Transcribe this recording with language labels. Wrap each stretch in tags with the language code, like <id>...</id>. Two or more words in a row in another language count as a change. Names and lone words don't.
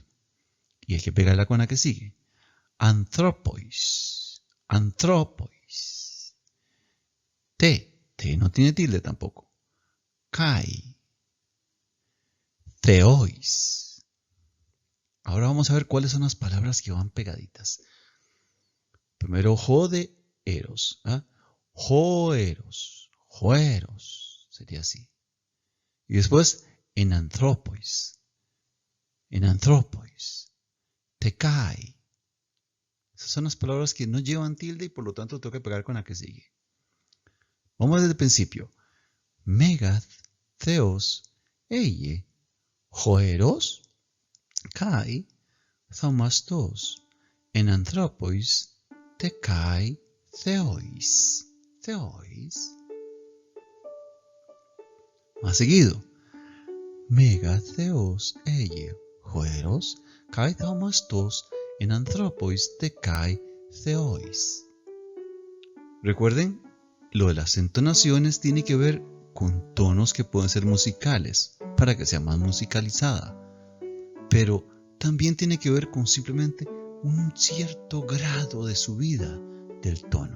<es>Y hay que pegarla con la que sigue.</es> <el>ἀνθρώποις, ἀνθρώποις.</el> <es>T no tiene tilde tampoco.</es> <el>καὶ θεοῖς.</el> <es>Ahora vamos a ver cuáles son las palabras que van pegaditas. Primero,</es> <el>ὁ δὲ Ἔρως. ¿Ah? ὁ Ἔρως, ὁ Ἔρως.</el> <es>Sería así. Y después,</es> <el>ἐν ἀνθρώποις. ἐν ἀνθρώποις. τε καὶ.</el> <es>Esas son las palabras que no llevan tilde y por lo tanto tengo que pegar con la que sigue. Vamos desde el principio.</es> <el>Μέγας, θεὸς, ἦν, ὁ Ἔρως, καὶ, θαυμαστὸς, ἐν ἀνθρώποις, τε καὶ, θεοῖς. Theois.</el> <es>Más seguido.</es> <el>Mega, θεὸς, ἦν, ὁ Ἔρως, καὶ, θαυμαστὸς, ἐν ἀνθρώποις, τε καὶ, θεοῖς.</el> <es>Recuerden, lo de las entonaciones tiene que ver con tonos que pueden ser musicales para que sea más musicalizada, pero también tiene que ver con simplemente un cierto grado de subida del tono.</es>